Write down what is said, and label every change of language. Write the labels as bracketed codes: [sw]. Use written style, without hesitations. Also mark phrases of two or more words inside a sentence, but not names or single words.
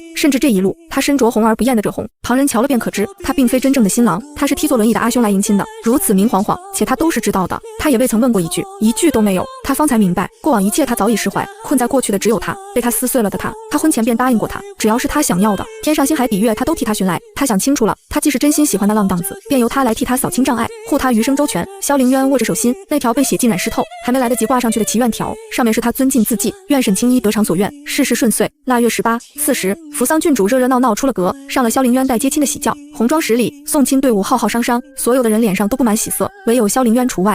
[zh] 甚至這一路，他身着紅而不豔的赭紅，旁人瞧了便可知，他並非真正的新郎，他是踢坐輪椅的阿兄來迎親的。如此明晃晃，且他都是知道的。他也未曾問過一句，一句都沒有。他方才明白，過往一切他早已釋懷，困在過去的只有他，被他撕碎了的他。他婚前便答應過他，只要是他想要的，天上星海比月他都替他尋來。他想清楚了，他既是真心喜歡那浪蕩子，便由他來替他掃清障礙，護他餘生周全。蕭凌淵握着手心，那條被血浸染濕透，還沒來得及掛上去的祈願條，上面是他尊敬字跡：願沈清一得償所願，事事順遂。臘月18、40，扶桑郡主熱熱鬧鬧出了閣，上了蕭凌淵帶接親的喜轎。紅妝10里，送親隊伍浩浩湯湯，所有的人臉上都布滿喜色，唯有蕭凌淵除外。